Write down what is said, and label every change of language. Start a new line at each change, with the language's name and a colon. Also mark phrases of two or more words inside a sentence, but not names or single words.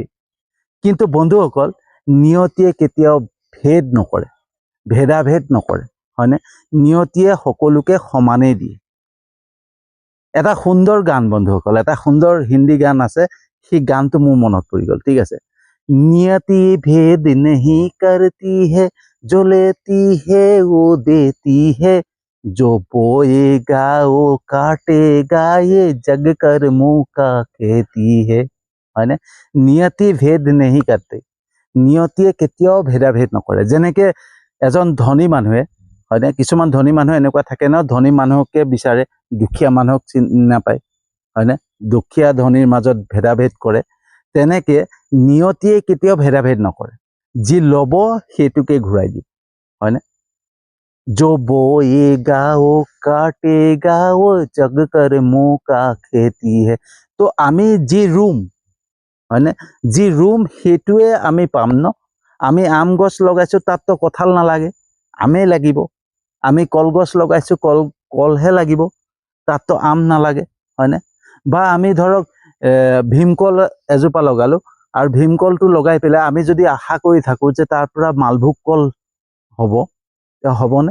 Assamese: কিন্তু বন্ধুসকল, নিয়তিয়ে কেতিয়াও ভেদ নকৰে, ভেদাভেদ নকৰে, হয়নে? নিয়তিয়ে সকলোকে সমানেই দিয়ে। এটা সুন্দৰ গান বন্ধুসকল, এটা সুন্দৰ হিন্দী গান আছে, সেই গানটো মোৰ মনত পৰি গ'ল। ঠিক আছে,
Hindi: नियति भेद नहीं करती है, जो लेती है वो देती है, जो बोएगा वो काटेगा, ये जग कर्मों का खेती है,
Assamese: হয়নে?
Hindi: नियति भेद नहीं करते।
Assamese: নিয়তিয়ে কেতিয়াও ভেদাভেদ নকৰে। যেনেকৈ এজন ধনী মানুহে, হয়নে, কিছুমান ধনী মানুহ এনেকুৱা থাকে ন, ধনী মানুহকে বিচাৰে, দুখীয়া মানুহক চিনি নাপায়, হয়নে? দুখীয়া ধনীৰ মাজত ভেদাভেদ কৰে। তেনেকৈ নিয়তিয়ে কেতিয়াও ভেদাভেদ নকৰে। যি ল'ব সেইটোকে ঘূৰাই দিয়ে, হয়নে?
Hindi: जो बोएगा वो काटेगा, वो जग कर्मों का खेती है।
Assamese: তো আমি যি ৰুম, হয়নে, যি ৰুম সেইটোৱে আমি পাম ন। আমি আম গছ লগাইছোঁ, তাততো কঁঠাল নালাগে, আমেই লাগিব। আমি কলগছ লগাইছোঁ, কলহে লাগিব, তাততো আম নালাগে, হয়নে? বা আমি ধৰক ভীমকল এজোপা লগালোঁ, আৰু ভীমকলটো লগাই পেলাই আমি যদি আশা কৰি থাকোঁ যে তাৰ পৰা মালভোগ কল হ'ব, হ'বনে?